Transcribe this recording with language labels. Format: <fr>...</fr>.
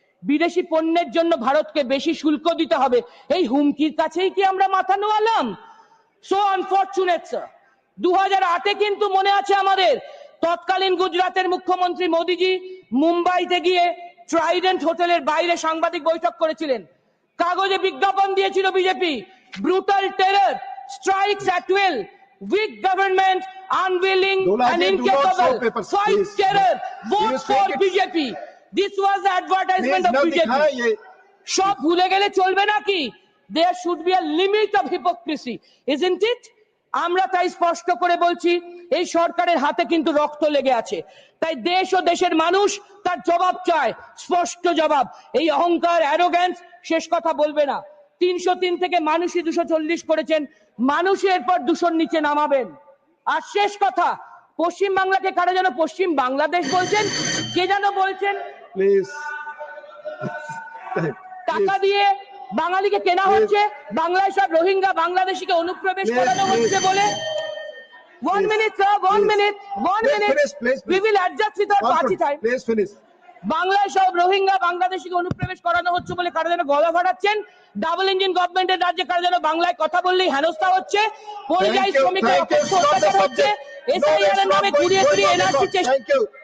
<bn>বিদেশি পণ্যের জন্য ভারতকে বেশি শুল্ক দিতে হবে, এই হুমকির কাছেই কি আমরা মাথা নোয়ালাম?</bn> <en>So unfortunate sir.</en> <bn>2008-এ কিন্তু মনে আছে আমাদের, তৎকালীন গুজরাটের মুখ্যমন্ত্রী মোদিজি মুম্বাইতে গিয়ে ট্রাইডেন্ট হোটেলের বাইরে সাংবাদিক বৈঠক করেছিলেন। কাগজে বিজ্ঞাপন দিয়েছিল BJP,</bn> <en>Brutal terror strikes at will, weak government, unwilling and incapable, fight terror, vote for BJP. This was the advertisement of BJP.</en> <bn>সব ভুলে গেলে চলবে নাকি?</bn> <en>There should be a limit of hypocrisy, isn't it?</en> <bn>আমরা তাই স্পষ্ট করে বলছি, এই সরকারের হাতে কিন্তু রক্ত লেগে আছে। তাই দেশ ও দেশের মানুষ তার জবাব চায়, স্পষ্ট জবাব। এই অহংকার, অ্যারোগ্যান্স শেষ কথা বলবে না। 303 থেকে মানুষই 240 করেছেন, মানুষই এরপর 200 নিচে নামাবেন। আর শেষ কথা, পশ্চিম বাংলাকে কারা যেন পশ্চিম বাংলাদেশ বলছেন, কে যেন বলছেন</bn> <en>please</en> <bn>টাকা দিয়ে বাঙালিকে কেনা হচ্ছে, বাংলায় সব রোহিঙ্গা বাংলাদেশিকে অনুপ্রবেশ করানো হচ্ছে বলে।</bn> <en>1 minute sir, 1 minute, 1 minute, we will adjust with our party time. Please finish.</en> <bn>বাংলায় সব রোহিঙ্গা বাংলাদেশিকে অনুপ্রবেশ করানো হচ্ছে বলে কারা যেন গলা ফাটাচ্ছেন। ডাবল ইঞ্জিন গভর্নমেন্টের রাজ্যে কারা যেন বাংলায় কথা বললেই হেনস্থা হচ্ছে, পরিযায়ী শ্রমিকের অত্যাচার হচ্ছে, এসআইআর এর নামে ঘুরিয়ে ঘুরিয়ে এনআরসি চেষ্টা।</bn>